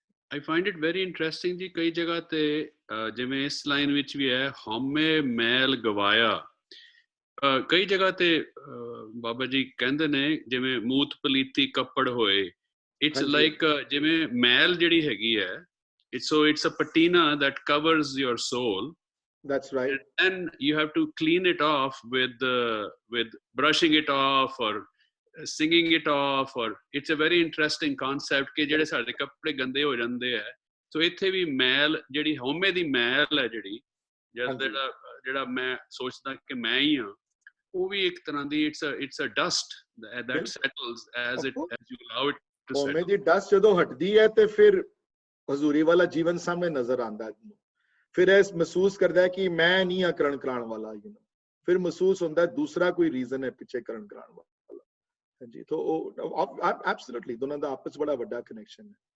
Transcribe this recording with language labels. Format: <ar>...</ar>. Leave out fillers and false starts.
<en>I find it very interesting</en> <pa>ਜੀ, ਕਈ ਜਗ੍ਹਾ ਤੇ ਜਿਵੇਂ ਇਸ ਲਾਈਨ ਵਿੱਚ ਵੀ ਹੈ, ਹਉਮੈ ਮੈਲ ਗਵਾਇਆ। ਕਈ ਜਗ੍ਹਾ ਤੇ ਬਾਬਾ ਜੀ ਕਹਿੰਦੇ ਨੇ ਜਿਵੇਂ ਮੂਤ ਪਲੀਤੀ ਕੱਪੜ ਹੋਏ, ਇਟਸ ਲਾਈਕ ਜਿਵੇਂ ਮੈਲ ਜਿਹੜੀ ਹੈਗੀ ਹੈ,</pa> <en>it's a patina that covers your soul. That's right. And then you have to clean it off with brushing it off or singing it off, or it's a very interesting concept</en> <pa>ਕਿ ਜਿਹੜੇ ਸਾਡੇ ਕੱਪੜੇ ਗੰਦੇ ਹੋ ਜਾਂਦੇ ਆ, ਸੋ ਇੱਥੇ ਵੀ ਮੈਲ ਜਿਹੜੀ ਹਉਮੈ ਦੀ ਮੈਲ ਹੈ ਜਿਹੜੀ ਜਿਹੜਾ ਮੈਂ ਸੋਚਦਾ ਕਿ ਮੈਂ ਹੀ ਹਾਂ, ਉਹ ਵੀ ਇੱਕ ਤਰ੍ਹਾਂ ਦੀ</pa> <en>it's a dust that settles as you allow it to settle.</en> <pa>ਹਉਮੈ ਦੀ ਡਸਟ ਜਦੋਂ ਹਟਦੀ ਹੈ ਤੇ ਫਿਰ ਹਜ਼ੂਰੀ ਵਾਲਾ ਜੀਵਨ ਸਾਹਮਣੇ ਨਜ਼ਰ ਆਉਂਦਾ ਹੈ, ਫਿਰ ਇਹ ਮਹਿਸੂਸ ਕਰਦਾ ਹੈ ਕਿ ਮੈਂ ਨਹੀਂ ਆ ਕਰਨ ਕਰਾਉਣ ਵਾਲਾ, ਫਿਰ ਮਹਿਸੂਸ ਹੁੰਦਾ ਦੂਸਰਾ ਕੋਈ ਰੀਜ਼ਨ ਹੈ ਪਿੱਛੇ ਕਰਨ ਕਰਾਉਣ ਵਾਲਾ। ਹਾਂਜੀ, ਤਾਂ ਉਹ ਐਬਸੋਲੂਟਲੀ ਦੋਨਾਂ ਦਾ ਆਪਸ ਬੜਾ ਵੱਡਾ ਕਨੈਕਸ਼ਨ ਹੈ।</pa>